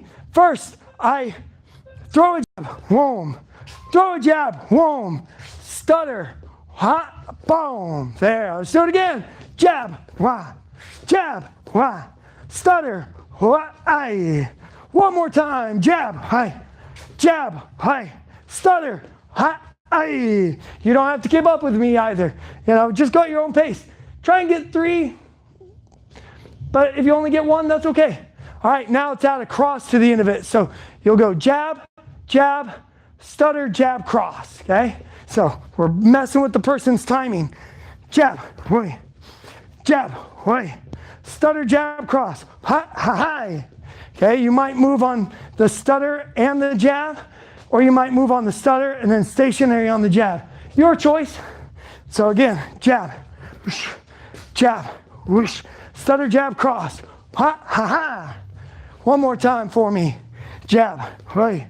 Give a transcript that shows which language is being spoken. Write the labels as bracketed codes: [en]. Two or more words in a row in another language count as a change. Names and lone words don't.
[en] First, I throw a jab, boom. Throw a jab, boom. Stutter, ha, boom. There, let's do it again. Jab, wah. Jab, wah. Stutter, wah, aye. One more time. Jab, hi. Jab, hi. Stutter, ha, aye. You don't have to keep up with me either. You know, just go at your own pace. Try and get 3, but if you only get 1, that's okay. All right, now it's add a cross to the end of it. So you'll go jab, jab, stutter, jab, cross, okay? So we're messing with the person's timing. Jab, wait, jab, wait, stutter, jab, cross, ha, ha, hi. Okay, you might move on the stutter and the jab, or you might move on the stutter and then stationary on the jab. Your choice. So again, jab, whoosh, jab, whoosh, stutter, jab, cross, Ha, ha, ha. One more time for me. Jab, hey.